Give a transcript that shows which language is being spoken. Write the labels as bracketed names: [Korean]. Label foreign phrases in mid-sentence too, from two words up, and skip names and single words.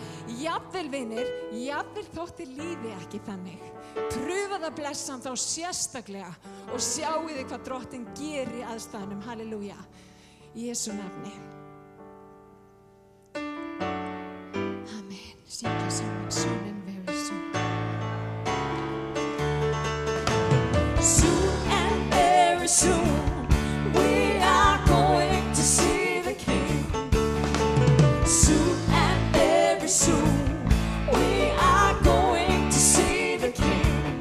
[Icelandic] Jafnvel vinir, jafnvel þótt þið líði ekki þannig. Pröfað að blessa hann þá sérstaklega og sjáu þið hvað Drottinn gerir í aðstæðunum, halleluja. Í Jesú nafni. Amen. Syngja saman [English] soon and very soon. Soon and very soon we are going to see the King. Soon and very soon we are going to see the King.